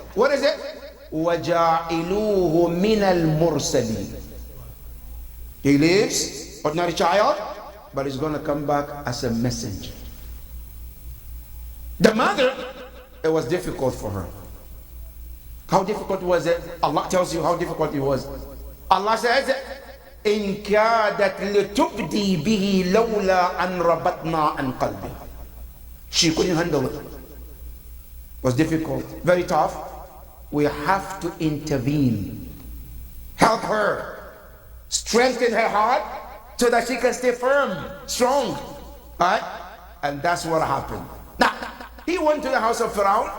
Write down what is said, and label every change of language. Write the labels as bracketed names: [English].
[English] What is it? [Arabic] وَجَعِلُوهُ مِنَ الْمُرْسَلِينَ. [English] He lives, ordinary child, but he's going to come back as a messenger. The mother, it was difficult for her. How difficult was it? Allah tells you how difficult it was. Allah says, [Arabic] إِن كَادَتْ لِتُبْدِي بِهِ لَوْلَا أَنْ رَبَطْنَا عَنْ قَلْبِهَا. [English] She couldn't handle it. It was difficult, very tough. We have to intervene, help her, strengthen her heart so that she can stay firm, strong. Right? And that's what happened. Now, he went to the house of Pharaoh.